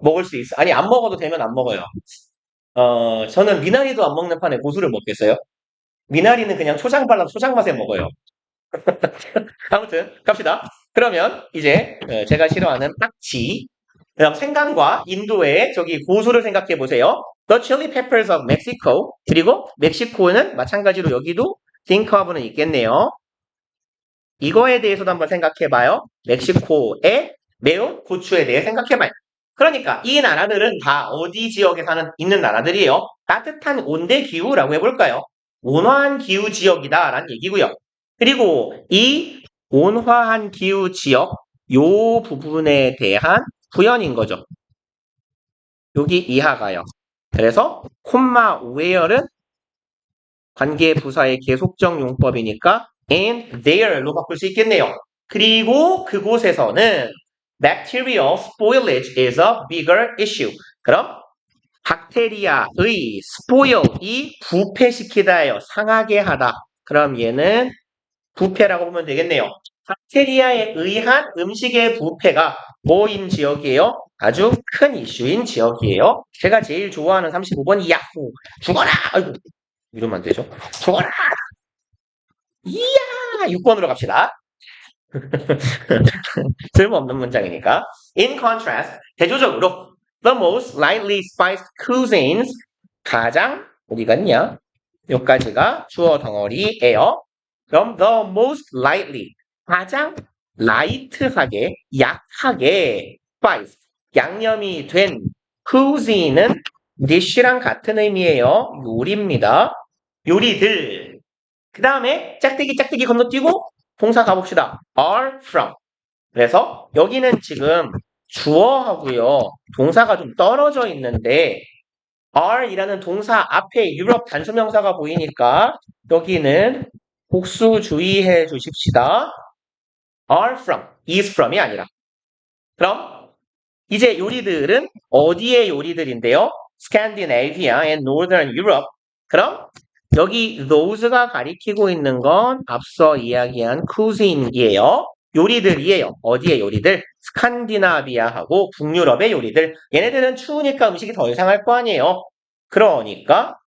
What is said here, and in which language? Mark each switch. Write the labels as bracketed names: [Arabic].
[Korean] 먹을 수 있어. 아니 안 먹어도 되면 안 먹어요. 저는 미나리도 안 먹는 판에 고수를 먹겠어요? 미나리는 그냥 초장 발라서 초장 맛에 먹어요. 아무튼 갑시다. 그러면 이제 제가 싫어하는 딱지 그다음 생강과 인도의 저기 고수를 생각해 보세요. [English] The chili peppers of Mexico [Korean] 그리고 멕시코는 마찬가지로 여기도 think of는 있겠네요. 이거에 대해서도 한번 생각해 봐요. 멕시코의 매운 고추에 대해 생각해 봐요. 그러니까 이 나라들은 다 어디 지역에 있는 나라들이에요. 따뜻한 온대 기후라고 해볼까요? 온화한 기후 지역이다라는 얘기고요. 그리고 이 온화한 기후 지역 요 부분에 대한 부연인 거죠. 여기 이하가요. 그래서 콤마 where은 관계 부사의 계속적 용법이니까 and there로 바꿀 수 있겠네요. 그리고 그곳에서는 [English] bacterial spoilage is a bigger issue. [Korean] 그럼 박테리아의 spoil이 부패시키다예요. 상하게 하다. 그럼 얘는 부패라고 보면 되겠네요. 박테리아에 의한 음식의 부패가 뭐인 지역이에요? 아주 큰 이슈인 지역이에요. 제가 제일 좋아하는 35번 야후 죽어라! 아이고 이러면 안 되죠. 죽어라! 이야! 6번으로 갑시다. 쓸모없는 문장이니까. [English] In contrast, [Korean] 대조적으로 [English] the most lightly spiced cuisines [Korean] 가장 어디 갔냐? 여기까지가 주어 덩어리예요. 그럼 [English] the most lightly [Korean] 가장 라이트하게 약하게 spiced 양념이 된 cuisine은 dish랑 같은 의미예요. 요리입니다. 요리들. 그 다음에 짝대기 건너뛰고 동사 가봅시다. [English] are from. [Korean] 그래서 여기는 지금 주어하고요. 동사가 좀 떨어져 있는데 are이라는 동사 앞에 유럽 단수명사가 보이니까 여기는 복수 주의해 주십시다. [English] are from, is from이 아니라. [Korean] 그럼 이제 요리들은 어디의 요리들인데요? [English] Scandinavia and Northern Europe. [Korean] 그럼 여기 those가 가리키고 있는 건 앞서 이야기한 cuisine이에요. 요리들이에요. 어디의 요리들? 스칸디나비아하고 북유럽의 요리들. 얘네들은 추우니까 음식이 더 이상할 거 아니에요. 그러니까